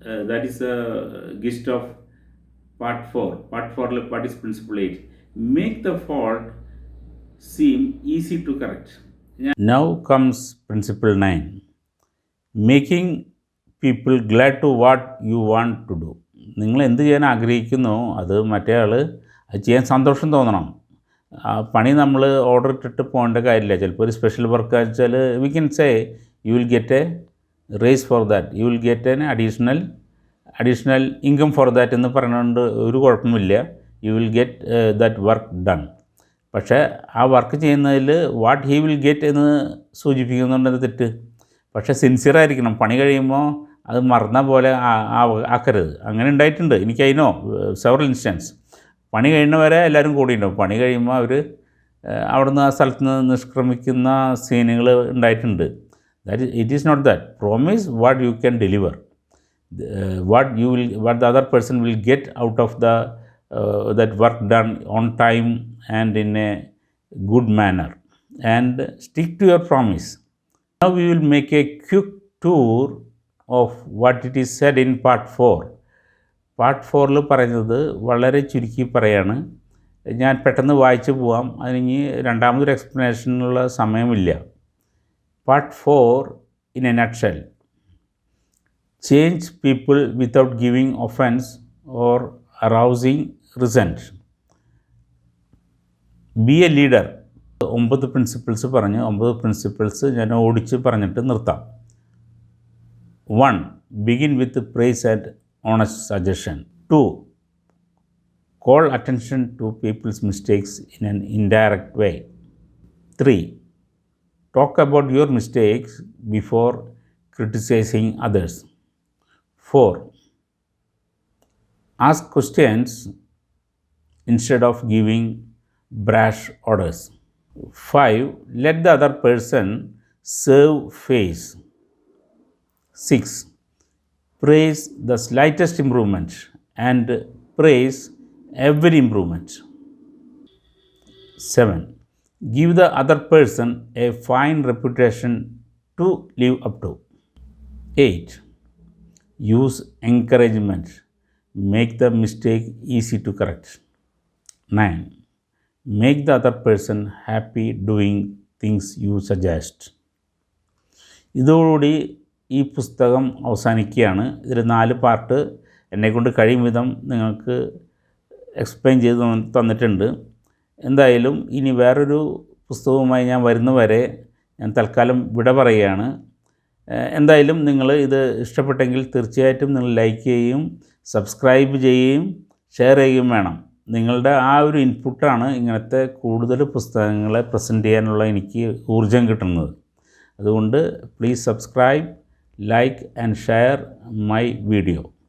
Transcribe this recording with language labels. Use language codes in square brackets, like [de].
[en] That is a gist of part 4. Part 4 what is principle 8? Make the fault seem easy to correct. Now comes principle 9. Making people glad to what you want to do. [ml] നിങ്ങൾ എന്ത് ചെയ്യാൻ ആഗ്രഹിക്കുന്നോ അത് മറ്റേ ആൾ അത് ചെയ്യാൻ സന്തോഷം തോന്നണം. പണി നമ്മൾ ഓർഡർ ഇട്ടിട്ട് പോകേണ്ട കാര്യമില്ല. ചിലപ്പോൾ ഒരു സ്പെഷ്യൽ വർക്ക് വെച്ചാൽ [en] we can say you will get a raise for that, you will get an additional income for that [ml] എന്ന് പറയുന്നതുകൊണ്ട് ഒരു കുഴപ്പമില്ല. [en] You will get that work done. [ml] പക്ഷേ ആ വർക്ക് ചെയ്യുന്നതിൽ [en] what he will get [ml] എന്ന് സൂചിപ്പിക്കുന്നുണ്ടെന്ന് തെറ്റ്. പക്ഷേ സിൻസിയറായിരിക്കണം. പണി കഴിയുമ്പോൾ അത് മറന്ന പോലെ ആക്കരുത്. അങ്ങനെ ഉണ്ടായിട്ടുണ്ട്, എനിക്കതിനോ [en] Several instance. [ml] പണി കഴിയുന്നവരെ എല്ലാവരും കൂടിയിട്ടുണ്ടാവും. പണി കഴിയുമ്പോൾ അവർ അവിടുന്ന് ആ സ്ഥലത്ത് നിന്ന് നിഷ്ക്രമിക്കുന്ന സീനുകൾ ഉണ്ടായിട്ടുണ്ട്. [en] It is not that. Promise what you can deliver, what the other person will get out of that work done on time and in a good manner, and stick to your promise. Now we will make a quick tour of what it is said in part 4. [ml] Part 4 പറയുന്നത് വളരെ ചുരുക്കി പറയാണ്. ഞാൻ പെട്ടെന്ന് വായിച്ചു പോവാം, അതിന് രണ്ടാമതൊരു എക്സ്പ്ലനേഷനുള്ള സമയമില്ല. [en] Part 4 in a nutshell: change people without giving offense or arousing resent. Be a leader. [ml] 9 principles പറഞ്ഞു. 9 പ്രിൻസിപ്പിൾസ് ഞാൻ ഓടിച്ച് പറഞ്ഞിട്ട് നിർത്താം. [en] 1. Begin with praise and honest suggestion. 2. Call attention to people's mistakes in an indirect way. 3. Talk about your mistakes before criticizing others. 4. Ask questions instead of giving brash orders. 5. Let the other person serve face. 6. Praise the slightest improvement and praise every improvement. 7. Give the other person a fine reputation to live up to. 8. Use encouragement. Make the mistake easy to correct. 9. Make the other person happy doing things you suggest. [ml] ഇതോടുകൂടി ഈ പുസ്തകം അവസാനിക്കുകയാണ്. ഇതിൽ 4 part എന്നെക്കൊണ്ട് കഴിയും വിധം നിങ്ങൾക്ക് explain ചെയ്ത് തന്നിട്ടുണ്ട്. എന്തായാലും ഇനി വേറൊരു പുസ്തകവുമായി ഞാൻ വരുന്നവരെ ഞാൻ തൽക്കാലം വിട പറയുകയാണ്. എന്തായാലും നിങ്ങൾ ഇത് ഇഷ്ടപ്പെട്ടെങ്കിൽ തീർച്ചയായിട്ടും നിങ്ങൾ ലൈക്ക് ചെയ്യുകയും സബ്സ്ക്രൈബ് ചെയ്യുകയും ഷെയർ ചെയ്യുകയും വേണം. നിങ്ങളുടെ ആ ഒരു ഇൻപുട്ടാണ് ഇങ്ങനത്തെ കൂടുതൽ പുസ്തകങ്ങളെ പ്രസൻറ്റ് ചെയ്യാനുള്ള എനിക്ക് ഊർജം കിട്ടുന്നത്. അതുകൊണ്ട് [en] Please subscribe, like and share my video.